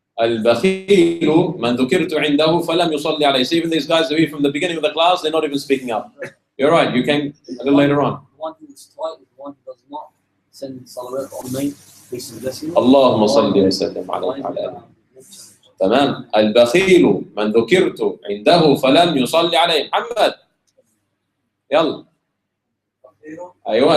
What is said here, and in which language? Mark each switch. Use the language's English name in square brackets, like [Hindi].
[Arabic] البخيل من ذكرت عنده فلم يصلي عليه. [English] See, even these guys are here from the beginning of the class, they're not even speaking up. You're right, you came a little later on. One who is tight, one who does not send salawat on me, peace and blessing. [Arabic] اللهم صل وسلم عليه وعلى آله. تمام. البخيل من ذكرت عنده فلم يصلي عليه. محمد يلا. أيوة.